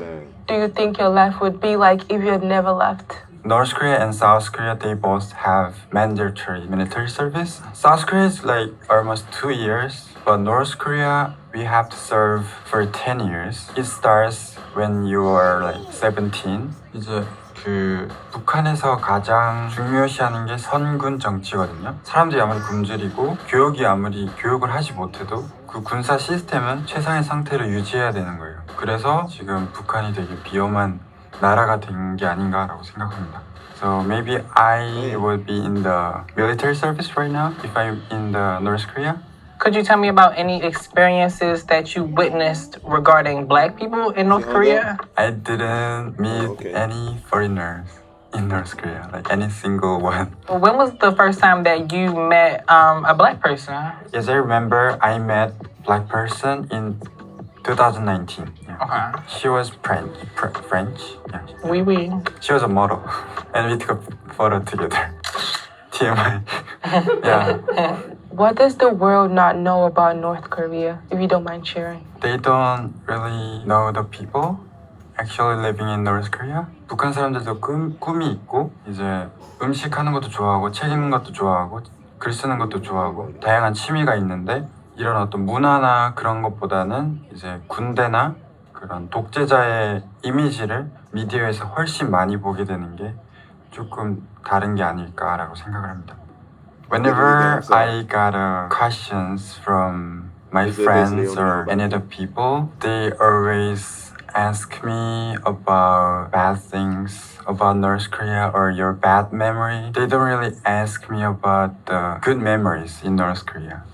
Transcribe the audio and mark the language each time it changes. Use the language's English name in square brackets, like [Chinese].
[English] sad. do you think your life would be like if you had never left? North Korea and South Korea, they both have mandatory military service. South Korea is almost 2 years, but North Korea, we have to serve for 10 years. It starts when you are 17. [Korean] 이제 북한에서 가장 중요시하는 게 선군 정치거든요. 사람들이 아무리 굶주리고 교육이 아무리 교육을 하지 못해도 그 군사 시스템은 최상의 상태로 유지해야 되는 거예요. 그래서 지금 북한이 되게 위험한 나라가 된 게 아닌가라고 생각합니다. [English] So maybe I will be in the military service right now if I'm in the North Korea. Could you tell me about any experiences that you witnessed regarding Black people in North Korea? I didn't meet any foreigners in North Korea, any single one. When was the first time that you met a Black person? Yes, I remember I met Black person in 2019. Yeah. Okay. She was French. Yeah. [French] Oui, oui. [English] She was a model, and we took a photo together. TMI. Yeah. What does the world not know about North Korea, if you don't mind sharing? They don't really know the people actually living in North Korea. [Korean] 북한 사람들도 꿈이 있고 이제 음식 하는 것도 좋아하고 책 읽는 것도 좋아하고 글 쓰는 것도 좋아하고 다양한 취미가 있는데 이런 어떤 문화나 그런 것보다는 이제 군대나 그런 독재자의 이미지를 미디어에서 훨씬 많이 보게 되는 게 조금 다른 게 아닐까라고 생각을 합니다. [English] Whenever I got questions from my friends or any other people, they always ask me about bad things about North Korea or your bad memory. They don't really ask me about the good memories in North Korea.